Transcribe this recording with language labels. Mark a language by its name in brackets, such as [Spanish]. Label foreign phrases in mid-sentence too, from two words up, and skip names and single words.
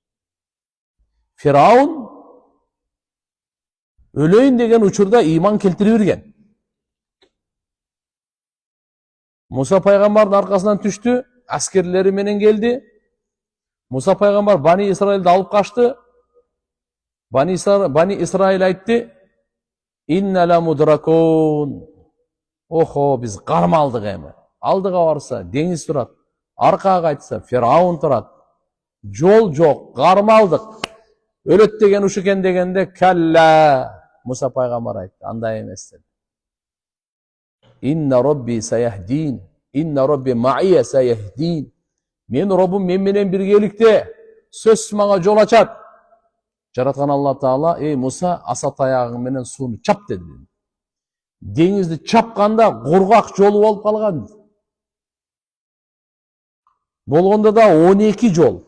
[Kyrgyz] Фираун өлөйүн деген учурда иман келтире берген. Муса пайгамбардын аркасынан түштү, аскерлери менен келди. Муса пайгамбар Бани Исраилди алып качты. Бани Исраил айтты: [Arabic] "إنا لمدركون." [Kyrgyz] Охо, биз кармалдык эми. Алдыга барса деңиз турат, аркага кайтса Фираун турат. Жол жок, кармалдык. Өлөт деген ушу экен дегенде, "Калла." Муса пайгамбар айтты, андай эмес dedi. [Arabic] إن ربي سيهدين، إن ربي معي سيهدين. [Kyrgyz] Мен Роббум мен менен биргеликте, сөзсүз мага жол ачат. Жараткан Алла Таала, "Ey Муса, аса таягың менен сууну чап" dedi. Деңизди чапканда кургак жолу болуп калган. Болгондо да 12 жол.